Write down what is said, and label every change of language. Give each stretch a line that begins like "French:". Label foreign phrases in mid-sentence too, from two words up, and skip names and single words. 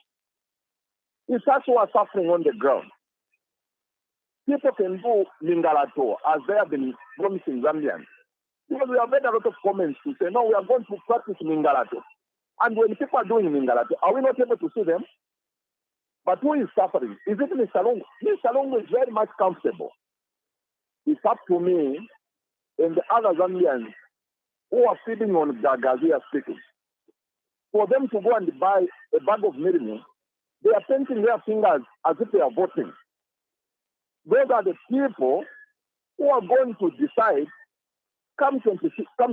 English: It's us who are suffering on the ground. People can do Mingalato as they have been promising Zambians. Because we have heard a lot of comments to say, no, we are going to practice Mingalato. And when people are doing Mingalato, are we not able to see them? But who is suffering? Is it Mr. Lungu? Mr. Lungu is very much comfortable. It's up to me and the other Zambians who are feeding on Gazia speaking. For them to go and buy a bag of milling, they are painting their fingers as if they are voting. Those are the people who are going to decide come 26.